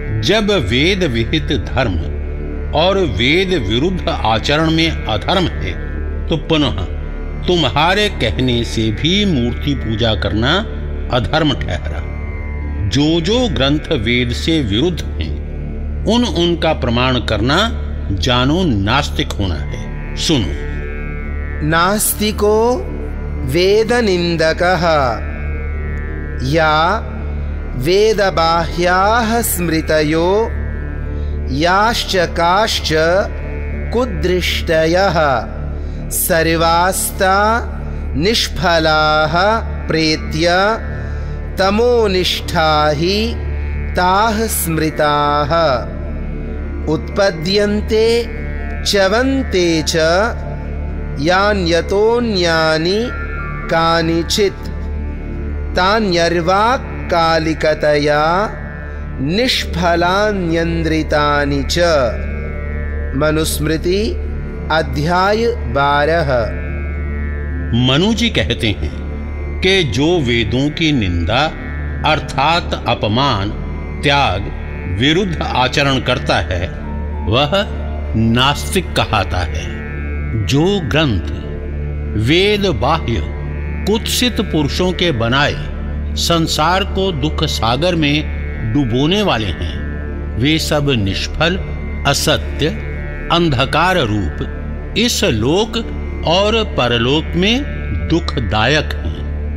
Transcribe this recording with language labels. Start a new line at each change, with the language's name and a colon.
Hindi: जब वेद विहित धर्म और वेद विरुद्ध आचरण में अधर्म है तो पुनः तुम्हारे कहने से भी मूर्ति पूजा करना अधर्म ठहरा। जो जो ग्रंथ वेद से विरुद्ध हैं, उन उनका प्रमाण करना जानो नास्तिक होना है। सुनो,
Sanskrit: नास्तिको वेद निंदकः या वेद बाह्याः स्मृतयो याश्च काश्च कुदृष्टयः सर्वास्ता निष्फलाः प्रेत्य तमोनिष्ठाहि ताः स्मृताः उत्पद्यन्ते चवन्ते च यान्यतोन्यानि कानिचित् तान्यर्वाक् कालिकतया निष्फलान्यन्द्रितानि च मनुस्मृति अध्याय 12।
Hindi: मनु जी कहते हैं कि जो वेदों की निंदा अर्थात अपमान, त्याग विरुद्ध आचरण करता है वह नास्तिक कहलाता है। जो ग्रंथ वेद बाह्य कुत्सित पुरुषों के बनाए संसार को दुख सागर में डुबोने वाले हैं वे सब निष्फल असत्य अंधकार रूप इस लोक और परलोक में दुखदायक हैं।